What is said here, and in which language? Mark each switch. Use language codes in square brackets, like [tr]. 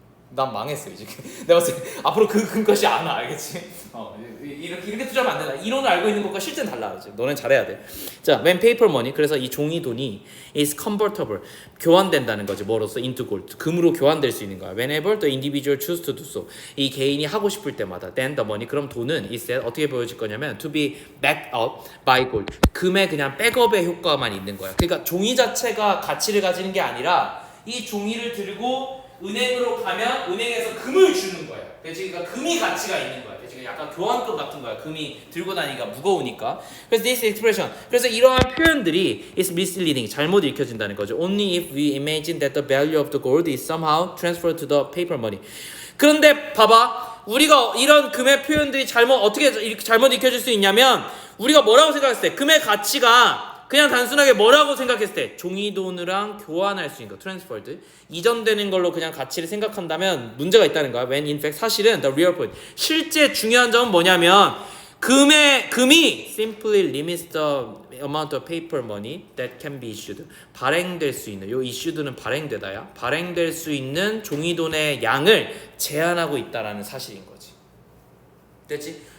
[ko] 난 망했어 이제. 내가 봤을 때 앞으로 그 금값이 안 와. 알겠지? 이렇게 투자하면 안 된다. 이론을 알고 있는 것과 실제는 달라. 알지? 너는 잘해야 돼. 자, [en] when paper money. [ko] 그래서 이 종이 돈이 [en] is convertible. [ko] 교환된다는 거지. 뭐로써? [en] into gold. [ko] 금으로 교환될 수 있는 거야. [en] Whenever the individual choose to do so. [ko] 이 개인이 하고 싶을 때마다. [en] Then the money. [ko] 그럼 돈은 [en] is [ko] 어떻게 보여질 거냐면 [en] to be backed up by gold. [ko] 금의 그냥 백업의 효과만 있는 거야. 그러니까 종이 자체가 가치를 가지는 게 아니라 이 종이를 들고 은행으로 가면 은행에서 금을 주는 거야. 그러니까 금이 가치가 있는 거야. 약간 교환금 같은 거야. 금이 들고 다니니까 무거우니까. 그래서 [en] this expression. [ko] 그래서 이러한 표현들이 [en] is misleading. [ko] 잘못 읽혀진다는 거죠. [en] Only if we imagine that the value of the gold is somehow transferred to the paper money. [ko] 그런데 봐봐. 우리가 이런 금의 표현들이 어떻게 잘못 읽혀질 수 있냐면 우리가 뭐라고 생각했을 때 금의 가치가 그냥 단순하게 뭐라고 생각했을 때 종이돈이랑 교환할 수 있는 거 transferred 이전되는 걸로 그냥 가치를 생각한다면 문제가 있다는 거야. [en] When in fact [ko] 사실은 [en] the real point [ko] 실제 중요한 점은 뭐냐면 금이 [en] simply limits the amount of paper money that can be issued [ko] 발행될 수 있는 요 issued는 발행되다야 발행될 수 있는 종이돈의 양을 제한하고 있다라는 사실인 거지. 됐지?